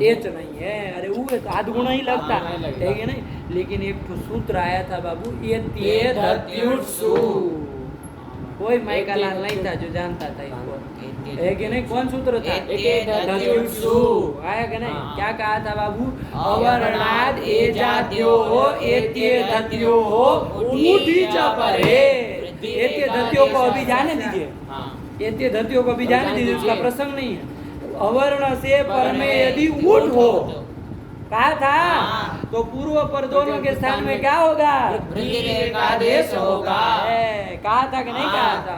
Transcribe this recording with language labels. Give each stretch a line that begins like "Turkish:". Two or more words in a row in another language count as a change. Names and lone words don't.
Hindi: एच नहीं है, अरे वो है तो आध गुण ही लगता हाँ, नहीं लगेगा। है कि नहीं? लेकिन एक तो सूत्र आया था बाबू, ये धत्युत्सु, कोई माइका लाल नहीं था जो जानता था इसको, है कि नहीं? कौन सूत्र था? धत्युत्सु, आया कि नहीं? हाँ। क्या कहा था बाबू?
Sanskrit: अवर्णाद एजाद्यो हो एत्ये धत्यो हो ऊठी च परे।
Hindi: एत्ये धत्यो को अभी जाने दीजिए, एत्ये धत्यो को अभी जाने दीजिए, उसका प्रसंग नहीं है। अवर्ण से पर में यदि ऊठ हो, कहा था, तो पूर्व पर दोनों के स्थान में क्या होगा? वृद्धि एकादेश होगा। कहा था कि नहीं कहा था?